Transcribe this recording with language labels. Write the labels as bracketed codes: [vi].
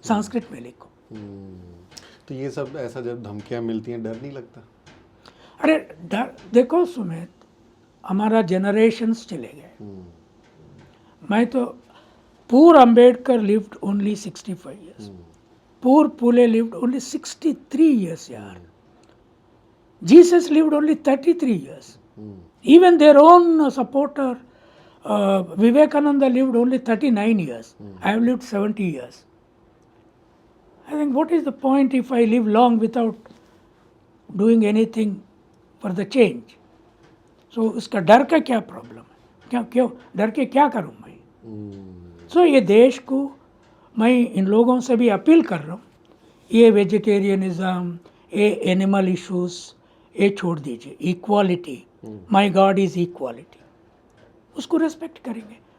[hi] संस्कृत में लिखो. तो ये सब ऐसा जब धमकियाँ मिलती हैं डर नहीं लगता? अरे डर देखो सुमित, हमारा जनरेशन्स चले गए. मैं तो [en] Poor Ambedkar lived only 65 years. Poor Pule lived only 63 years, yaar. Jesus lived only 33 years. Even their own supporter, Vivekananda lived only 39 years. I have lived 70 years. I think what is the point if I live long without doing anything for the change? [hi] So उसका डर का क्या problem है? क्यों डर के क्या करूँ मैं? So ये देश को मैं इन लोगों से भी अपील कर रहा हूँ, ये वेजिटेरियनिज़म, ये एनिमल इश्यूज़, ये छोड़ दीजिए. [en] equality, my God is equality, [hi] उसको [en] respect [hi] करेंगे.